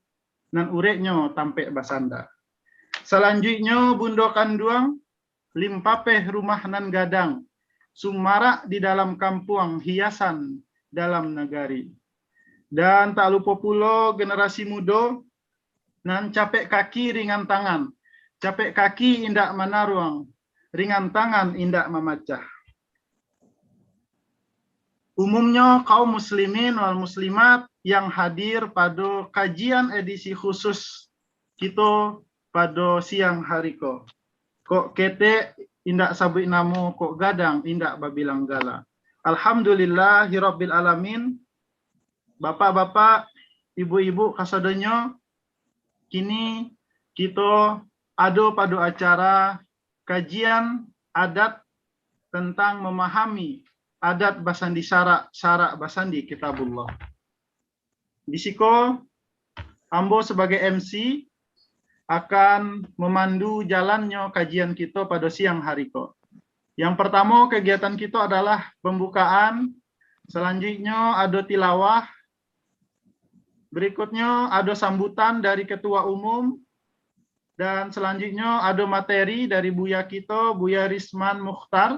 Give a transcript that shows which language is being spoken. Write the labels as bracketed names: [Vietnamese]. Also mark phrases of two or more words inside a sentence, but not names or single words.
[Minangkabau] Nan ureknyo tampe basanda. Selanjutnya bundokan duang limpapeh rumah nan gadang, sumara di dalam kampung hiasan dalam negari. [Indonesian] Dan tak lupa pula generasi muda [Minangkabau] nan capek kaki ringan tangan, capek kaki indak manaruang, ringan tangan indak memacah. [Indonesian] Umumnya kaum [Arabic] muslimin wal muslimat [Indonesian] yang hadir pada kajian edisi khusus kita pada siang hari ko. [Minangkabau] Kok kete indak sabit namo, kok gadang indak babilang gala. [Arabic] Alhamdulillahirabbil alamin. [Indonesian] Bapak-bapak, ibu-ibu kasadanya, kini kita ada pada acara kajian adat tentang memahami [Minangkabau] adat basandi syarak basandi kitabullah. [Indonesian] Disiko ambo sebagai MC akan memandu jalannya kajian kita pada siang hari ko. Yang pertama kegiatan kita adalah pembukaan, selanjutnya ada tilawah, berikutnya ada sambutan dari ketua umum, dan selanjutnya ada materi dari Buya kita, Buya Risman Mukhtar.